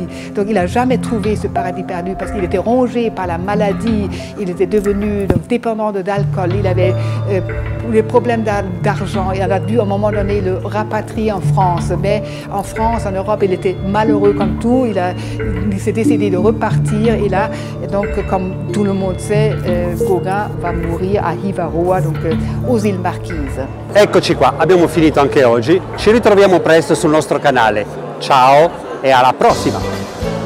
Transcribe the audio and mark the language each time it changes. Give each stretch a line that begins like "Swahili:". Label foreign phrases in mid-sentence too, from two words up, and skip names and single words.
French: Donc il n'a jamais trouvé ce paradis perdu parce qu'il était rongé par la maladie, il était devenu donc, dépendant d'alcool, il avait des problèmes d'argent et on a dû à un moment donné le rapatrier en France. Mais en France, en Europe, il était malheureux comme tout, il s'est décidé de repartir et là, donc comme tout le monde sait, Gauguin va mourir à Hivaroa, donc aux îles Marquises.
Italian: Eccoci qua, abbiamo finito anche oggi, ci ritroviamo presto sul nostro canale. Ciao e alla prossima!